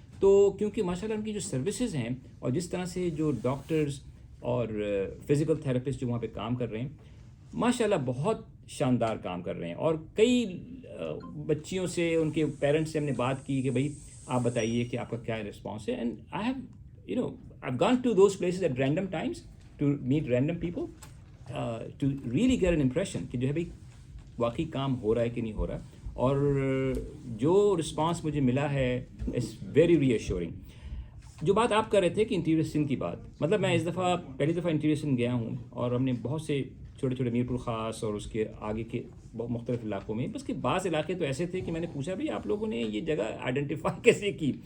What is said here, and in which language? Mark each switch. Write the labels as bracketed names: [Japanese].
[Urdu] تو کیونکہ ماشاءاللہ ان کی جو سروسز ہیں, اور جس طرح سے جو ڈاکٹرز اور فزیکل تھراپسٹ جو وہاں پہ کام کر رہے ہیں, ماشاءاللہ بہت شاندار کام کر رہے ہیں. اور کئی بچیوں سے, ان کے پیرنٹس سے ہم نے بات کی کہ بھائی آپ بتائیے کہ آپ کا کیا رسپانس ہے. [English] and I've gone to those places at random times to meet random people to really get an impression [Urdu] کہ جو ہے بھائی واقعی کام ہو رہا ہے کہ نہیں ہو رہا. اور جو رسپانس مجھے ملا ہے [English] It's very reassuring. [Urdu] جو بات آپ کر رہے تھے کہ انٹیریئر سندھ کی بات, مطلب میں اس پہلی دفعہ انٹیریئر سندھ گیا ہوں, اور ہم نے بہت سے چھوٹے میرپور خاص اور اس کے آگے کے مختلف علاقوں میں, بس کہ بعض علاقے تو ایسے تھے کہ میں نے پوچھا بھائی آپ لوگوں نے یہ جگہ آئیڈینٹیفائی کیسے کی.